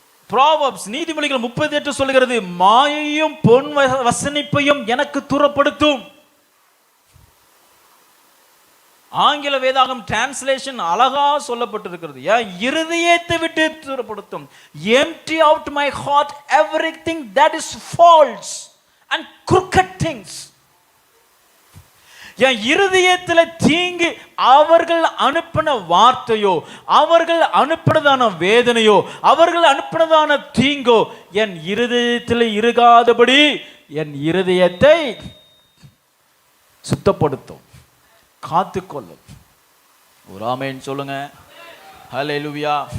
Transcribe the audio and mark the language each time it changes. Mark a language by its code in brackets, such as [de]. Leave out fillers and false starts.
[ta] Proverbs நீதிமொழிகள் 38 சொல்கிறது, மாயையும் பொன் வசனிப்பையும் எனக்கு தூரப்படுத்தும். ஆங்கில வேதாகம் டிரான்ஸ்லேஷன் அழகா சொல்லப்பட்டிருக்கிறது, என் இருதயத்தை விட்டு தூரப்படுத்தும். [en] empty out my heart everything that is false and crooked things. [ta] என் இருதயத்தில் தீங்கு, அவர்கள் அனுப்பின வார்த்தையோ, அவர்கள் அனுப்பினதான வேதனையோ, அவர்கள் அனுப்பினதான தீங்கோ என் இருதயத்தில் இருக்காதபடி என் இருதயத்தை சுத்தப்படுத்தும், காத்துக்கொள்ளும். ஒரு ஆமென் சொல்லுங்க. ஹல்லேலூயா.